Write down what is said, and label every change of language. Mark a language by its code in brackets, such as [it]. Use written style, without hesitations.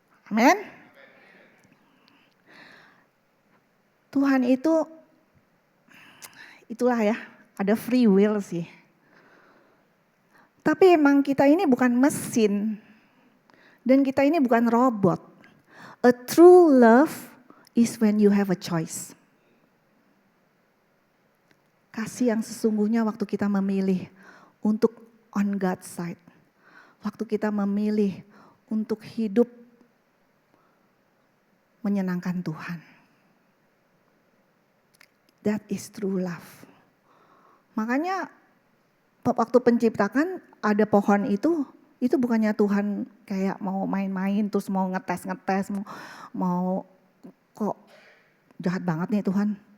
[id] Amin. Tuhan itu, itulah ya, ada free will sih. Tapi emang kita ini bukan mesin. Dan kita ini bukan robot. [en] A true love is when you have a choice. [id] Kasih yang sesungguhnya waktu kita memilih untuk [en] on God's side. [id] Waktu kita memilih untuk hidup menyenangkan Tuhan. [en] That is true love. [id] Makanya waktu penciptakan ada pohon itu bukannya Tuhan kayak mau main-main terus mau ngetes, mau kok jahat banget nih Tuhan.